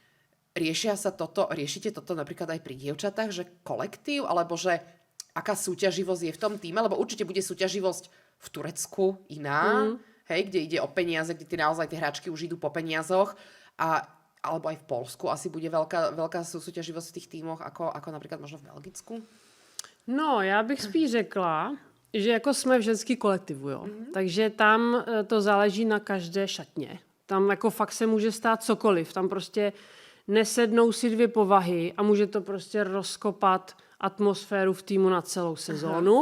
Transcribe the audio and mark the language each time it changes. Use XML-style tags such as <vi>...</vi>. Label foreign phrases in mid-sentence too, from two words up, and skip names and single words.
<sk>Riešite toto napríklad aj pri dievčatách, že kolektív, alebo že aká súťaživosť je v tom týme, lebo určite bude súťaživosť v Turecku iná, hej, kde ide o peniaze, kde naozaj tie hráčky už idú po peniazoch, alebo aj v Poľsku asi bude veľká súťaživosť v tých týmoch, ako napríklad možno v Belgicku?</sk> <cs>No, já bych spíš řekla, že jako jsme v ženský kolektivu, jo. Takže tam to záleží na každé šatně. Tam jako fakt se může stát cokoliv. Tam prostě nesednou si dvě povahy a může to prostě rozkopat atmosféru v týmu na celou sezónu.</cs>